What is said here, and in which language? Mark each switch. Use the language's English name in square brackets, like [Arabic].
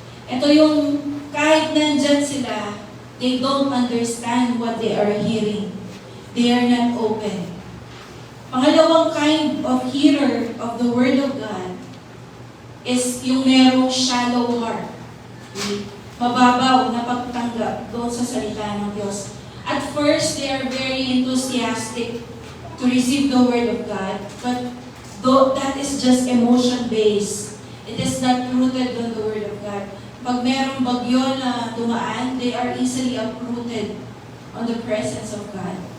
[Filipino] Ito yung kahit nandyan sila, [English] they don't understand what they are hearing. They are not open. [Filipino] Pangalawang [English] kind of hearer of the Word of God [Filipino] is yung merong [English] shallow heart. [Filipino] Mababaw na pagtanggap doon sa salita ng Diyos. [English] At first, they are very enthusiastic to receive the Word of God, but though that is just emotion-based, it is not rooted on the Word of God. [Filipino] Pag merong bagyo na dumaan, [English] they are easily uprooted on the presence of God.